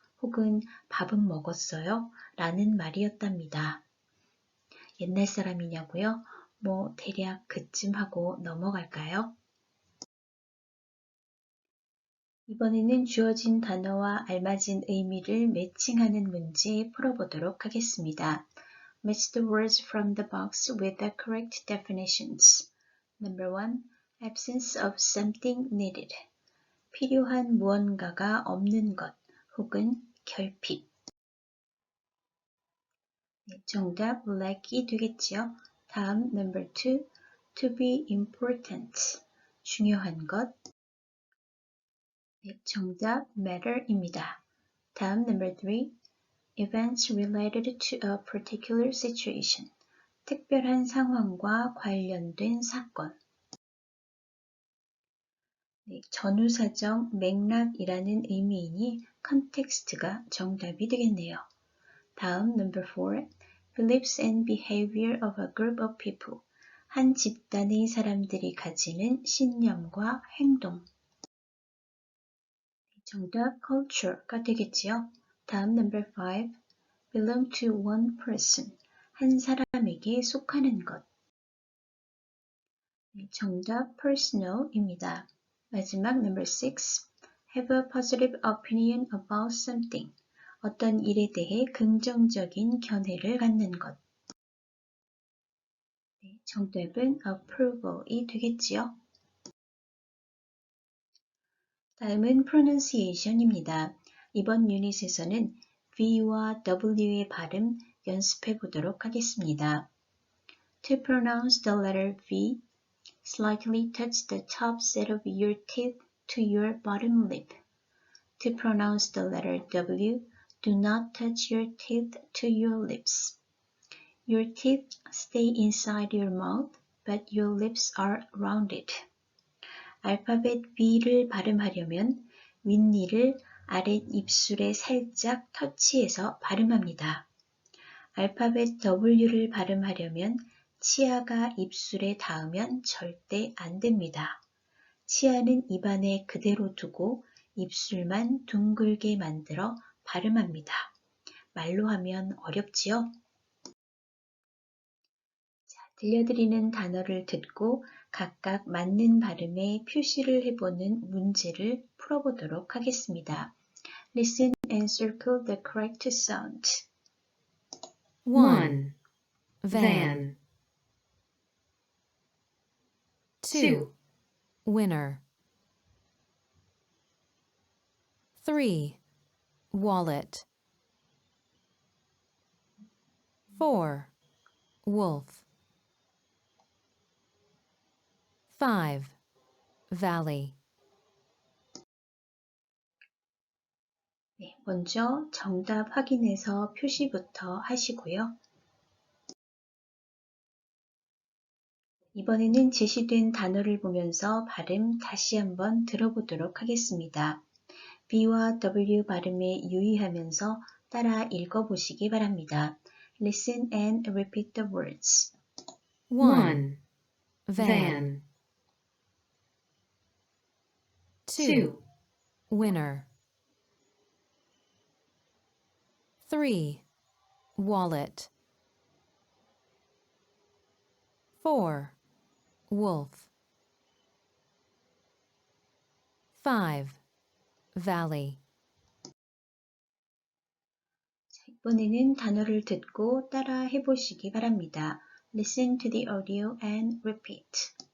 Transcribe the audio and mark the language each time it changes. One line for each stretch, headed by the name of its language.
Korean: 혹은 밥은 먹었어요? 라는 말이었답니다. 옛날 사람이냐고요? 대략 그쯤 하고 넘어갈까요? 이번에는 주어진 단어와 알맞은 의미를 매칭하는 문제 풀어보도록 하겠습니다.
English: Match the words from the box with the correct definitions. Number 1. Absence of something needed.
Korean: 필요한 무언가가 없는 것 혹은 결핍. 네, 정답 lack이 되겠지요. 다음
English: number 2. To be important.
Korean: 중요한 것. 네, 정답 matter입니다. 다음
English: number 3. Events related to a particular situation.
Korean: 특별한 상황과 관련된 사건. 네, 전후사정 맥락이라는 의미이니 context가 정답이 되겠네요. 다음
English: number 4. Beliefs and behavior of a group of people.
Korean: 한 집단의 사람들이 가지는 신념과 행동. 정답 culture가 되겠지요. 다음
English: number 5. Belong to one person.
Korean: 한 사람에게 속하는 것. 정답 personal입니다. 마지막
English: number 6. Have a positive opinion about something.
Korean: 어떤 일에 대해 긍정적인 견해를 갖는 것. 네, 정답은 approval이 되겠지요. 다음은 pronunciation입니다. 이번 유닛에서는 V와 W의 발음 연습해 보도록 하겠습니다.
English: To pronounce the letter V, slightly touch the top set of your teeth to your bottom lip. To pronounce the letter W, do not touch your teeth to your lips. Your teeth stay inside your mouth, but your lips are rounded.
Korean: 알파벳 V를 발음하려면 윗니를 아랫 입술에 살짝 터치해서 발음합니다. 알파벳 W를 발음하려면 치아가 입술에 닿으면 절대 안 됩니다. 치아는 입안에 그대로 두고 입술만 둥글게 만들어 발음합니다. 말로 하면 어렵지요? 자, 들려드리는 단어를 듣고 각각 맞는 발음에 표시를 해보는 문제를 풀어보도록 하겠습니다.
English: Listen and circle the correct sound. 1. Van. 2. Winner. 3. Wallet. 4. Wolf. 5. Valley.
Korean: 네, 먼저 정답 확인해서 표시부터 하시고요. 이번에는 제시된 단어를 보면서 발음 다시 한번 들어보도록 하겠습니다. B와 W 발음에 유의하면서 따라 읽어보시기 바랍니다.
English: Listen and repeat the words. 1. Van. 2. Winner. 3. Wallet. 4. Wolf. 5. Valley.
Korean: 자, 이번에는 단어를 듣고 따라 해보시기 바랍니다.
English: Listen to the audio and repeat.